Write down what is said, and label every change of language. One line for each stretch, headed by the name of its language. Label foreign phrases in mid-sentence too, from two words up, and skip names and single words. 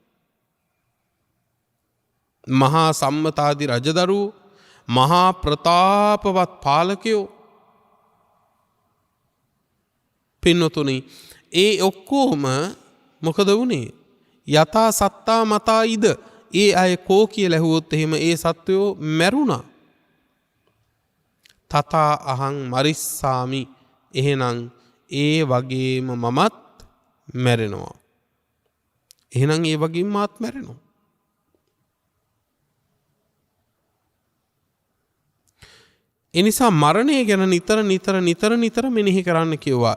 Sinhala: මහා සම්මතාදි රජදරුවෝ මහා ප්‍රතාපවත් පාලකයෝ පින්නතුනි ඒ ඔක්කොම මොකද වුණේ?
Pali: යතා සත්තා මතා ඉද.
Sinhala: ඒ අය කෝ කියලා ඇහුවොත් එහෙම ඒ සත්වයෝ මැරුණා.
Pali: තථා අහං මරිස්සාමි.
Sinhala: එහෙනම් ඒ වගේම මමත් මැරෙනවා. එහෙනම් ඒ වගේම මාත් මැරෙනවා. එනිසා මරණය ගැන නිතර මෙනෙහි කරන්න කිව්වා.